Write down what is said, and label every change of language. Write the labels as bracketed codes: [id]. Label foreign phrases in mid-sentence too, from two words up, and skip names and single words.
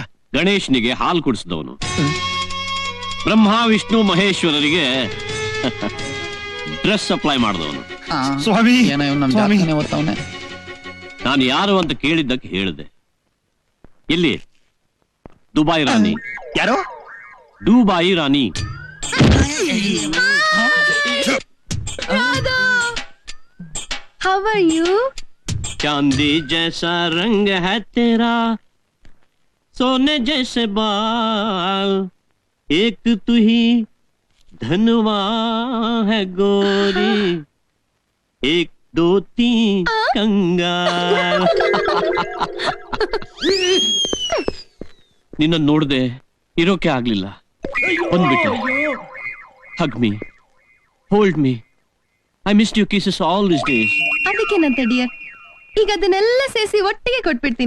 [kn] ಗಣೇಶನಿಗೆ ಹಾಲು ಕುಡಿಸಿದವನು, ಬ್ರಹ್ಮ ವಿಷ್ಣು ಮಹೇಶ್ವರರಿಗೆ [en] dress supply [kn] ಮಾಡಿದವನು. ಸ್ವಾಮಿ, ಏನೋ ಇವ್ನು ನಮ್ ಸ್ವಾಮಿ. ಜಾತಕನೇ ಓದ್ತಾವ್ನೆ. ನಾನು ಯಾರು ಅಂತ ಕೇಳಿದ್ದಕ್ಕೆ ಹೇಳಿದೆ. ಎಲ್ಲಿ? ದುಬಾಯಿ ರಾಣಿ. ಯಾರೋ? ದುಬಾಯಿ ರಾಣಿ. [en] How are you? [hi] चांदी जैसा रंग है तेरा, सोने जैसे बाल, एक तू ही धनवा है गोरी, एक दो तीन कंगाल. [kn] ನಿನ್ನ ನೋಡ್ದೆ ಇರೋಕೆ ಆಗ್ಲಿಲ್ಲ, ಬಂದ್ಬಿಟ್ಟೆ. [en] Hug me, hold me. I missed you kisses all these days. [kn] ಅದಕ್ಕೇನಂತ ಡಿಯರ್, ಈಗ ಅದನ್ನೆಲ್ಲ ಸೇರಿಸಿ ಒಟ್ಟಿಗೆ ಕೊಟ್ಬಿಡ್ತೀನಿ.